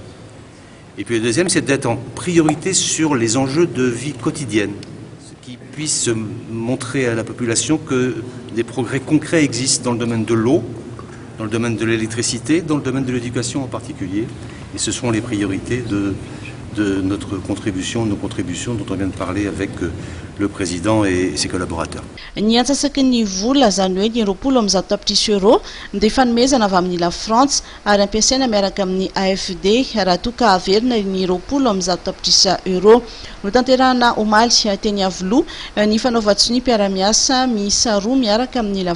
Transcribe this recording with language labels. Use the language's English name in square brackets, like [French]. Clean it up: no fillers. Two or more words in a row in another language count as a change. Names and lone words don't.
[French] Et puis le deuxième, c'est d'être en priorité sur les enjeux de vie quotidienne, qui puisse montrer à la population que des progrès concrets existent dans le domaine de l'eau, dans le domaine de l'électricité, dans le domaine de l'éducation en particulier. Et ce seront les priorités de notre contribution, nos contributions dont on vient de parler avec le président et ses collaborateurs. [Malagasy] Ny antsasaky ny vola zany hoe ny 20 tapitrisa euro dia fanomezana avy amin'ny la France ary ampiasaina miaraka amin'ny AFD raha toa ka averina ny 20 tapitrisa euro no tanterahana omaly teny Avoloa ny fanaovan-tsony mpiara-miasa miisa roa miaraka amin'ny la